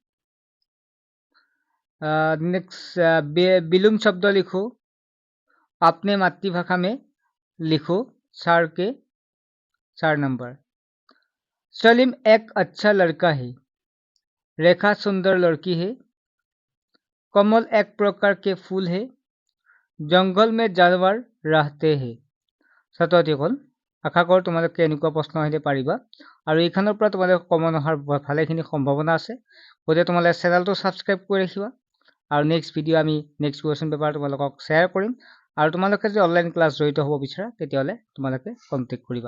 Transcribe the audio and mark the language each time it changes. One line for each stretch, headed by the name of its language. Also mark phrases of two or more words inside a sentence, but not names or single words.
Hindi: नेक्स्ट विलोम शब्द लिखो, अपने मातृभाषा में लिखो। 4 के 4 नंबर। सलीम एक अच्छा लड़का है। रेखा सुंदर लड़की है। कमल एक प्रकार के फूल है। जंगल में जानवर रहते हैं।
Assamese: ছাত্ৰসকল, আশা কৰো তোমালোকে এনেকুৱা প্ৰশ্ন আহিলে পাৰিবা আৰু এইখনৰ পৰা তোমালোকে কমন অহাৰ ভালেখিনি সম্ভাৱনা আছে। গতিকে তোমালোকে চেনেলটো ছাবস্ক্ৰাইব কৰি ৰাখিবা আৰু
English: next video'
Assamese: আমি
English: next question paper
Assamese: তোমালোকক শ্বেয়াৰ কৰিম। আৰু তোমালোকে যদি
English: online class
Assamese: জড়িত হ'ব বিচাৰা তেতিয়াহ'লে তোমালোকে কণ্টেক্ট কৰিবা।